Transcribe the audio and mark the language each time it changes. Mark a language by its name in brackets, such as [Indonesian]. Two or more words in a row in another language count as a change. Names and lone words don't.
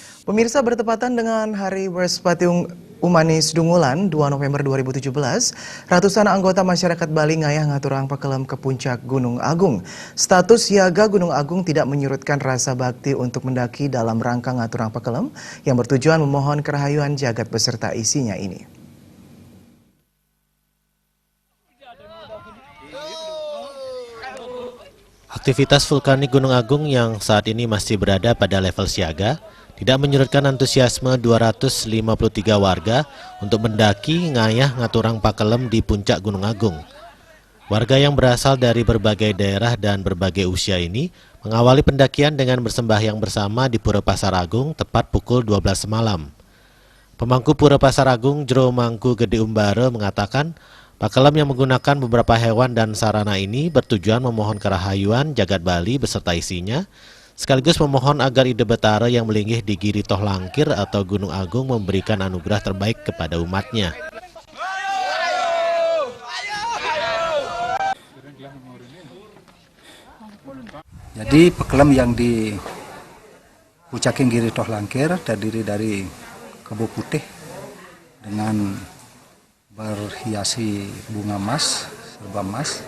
[Indonesian] Pemirsa, bertepatan dengan Hari Berspatiung Umanis Dungulan 2 November 2017, ratusan anggota masyarakat Bali [Balinese] ngayah ngaturang pakelem [Indonesian] ke puncak Gunung Agung. Status siaga Gunung Agung tidak menyurutkan rasa bakti untuk mendaki dalam rangka [Balinese] ngaturang pakelem [Indonesian] yang bertujuan memohon kerahayuan jagat beserta isinya ini. Aktivitas vulkanik Gunung Agung yang saat ini masih berada pada level siaga tidak menyurutkan antusiasme 253 warga untuk mendaki [Balinese] ngayah ngaturang pakelem [Indonesian] di puncak Gunung Agung. Warga yang berasal dari berbagai daerah dan berbagai usia ini mengawali pendakian dengan bersembahyang bersama di Pura Pasar Agung tepat pukul 12 malam. Pemangku Pura Pasar Agung Jero Mangku Gede Umbara mengatakan pakelem yang menggunakan beberapa hewan dan sarana ini bertujuan memohon kerahayuan jagat Bali beserta isinya, sekaligus memohon agar Ide Betara yang melinggih di Giri Toh Langkir atau Gunung Agung memberikan anugerah terbaik kepada umatnya. Jadi pakelem yang di Pucaking Giri Toh Langkir terdiri dari kebu putih dengan berhiasi bunga emas, serba emas.